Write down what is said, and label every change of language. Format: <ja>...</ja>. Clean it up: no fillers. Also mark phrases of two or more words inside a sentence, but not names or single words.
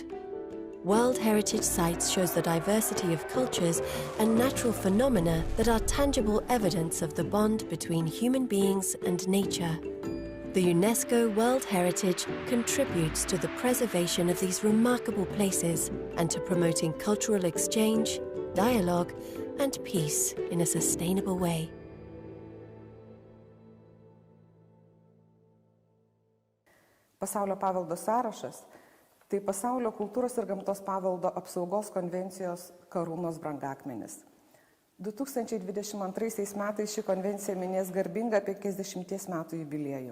<en>World Heritage Sites shows the diversity of cultures and natural phenomena that are tangible evidence of the bond between human beings and nature. The UNESCO World Heritage contributes to the preservation of these remarkable places and to promoting cultural exchange, dialogue, and peace in a sustainable way.</en> <lt>Pasaulio paveldo sąrašas – tai Pasaulio kultūros ir gamtos paveldo apsaugos konvencijos karūnos brangakmenis. 2022 metais ši konvencija minės garbingą 50 metų jubiliejų.</lt>